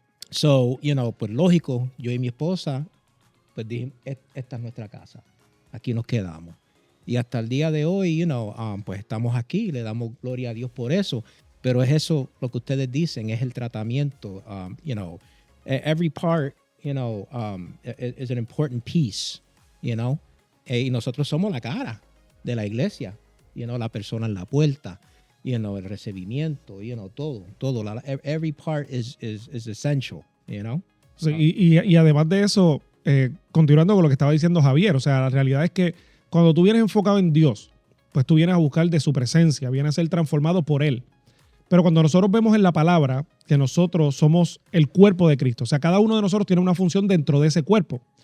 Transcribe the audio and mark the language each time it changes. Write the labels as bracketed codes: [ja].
[en] So, you know, [es] pues lógico, yo y mi esposa, pues dijimos, esta es nuestra casa, aquí nos quedamos. Y hasta el día de hoy, [en] you know, [es] pues estamos aquí y le damos gloria a Dios por eso. Pero es eso lo que ustedes dicen, es el tratamiento. [en] You know, every part, you know, is an important piece, you know. [es] Y nosotros somos la cara de la iglesia, [en] you know, [es] la persona en la puerta, you know, el recibimiento, you know, todo. [en] Every part is essential, you know. [es] Sí, y además de eso, continuando con lo que estaba diciendo Javier, o sea, la realidad es que cuando tú vienes enfocado en Dios, pues tú vienes a buscar de su presencia, vienes a ser transformado por Él. Pero cuando nosotros vemos en la palabra que nosotros somos el cuerpo de Cristo, o sea, cada uno de nosotros tiene una función dentro de ese cuerpo.